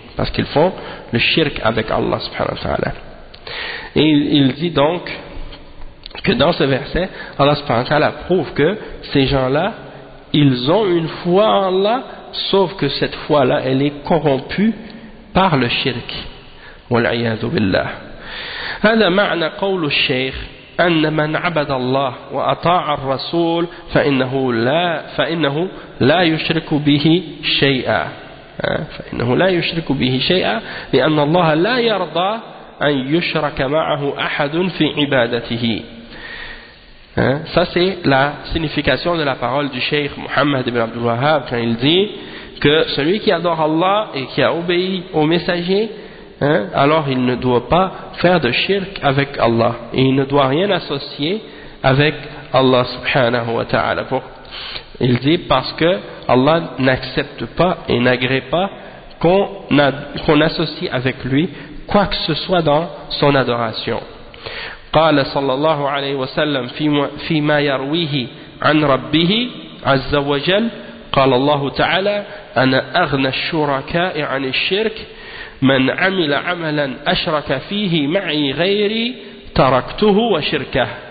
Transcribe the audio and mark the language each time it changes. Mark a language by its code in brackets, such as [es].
[fr] Parce qu'ils font le shirk avec Allah, subhanahu wa ta'ala. Et il dit donc que dans ce verset, Allah subhanahu wa ta'ala prouve que ces gens-là, ils ont une foi en Allah, sauf que cette foi-là, elle est corrompue par le shirk. [ar] وَالْعِيَاذُ بِاللَّهِ هَذَا مَعْنَ قَوْلُ الشَّيْخ أَنَّ مَنْ عَبَدَ اللَّهِ وَأَطَاعَ الرَّسُولِ فَإِنَّهُ لَا يُشْرِكُ بِهِ شَيْئًا فإنه لا يشرك به شيئا لأن الله لا يرضى أن يشرك معه أحد في عبادته. [fr] Ça c'est la signification de la parole du Cheikh Mohammed ibn Abdul Wahhab quand il dit que celui qui adore Allah et qui a obéi au messager, alors il ne doit pas faire de shirk avec Allah et il ne doit rien associer avec Allah subhanahu wa ta'ala. Il dit parce que Allah n'accepte pas et n'agrée pas qu'on associe avec lui quoi que ce soit dans son adoration. [ar] قال صلى الله عليه وسلم فيما يرويه عن ربه عز وجل قال الله تعالى أنا أغنى الشركاء عن الشرك من عمل عملا أشرك فيه معي غيري تركته وشركه.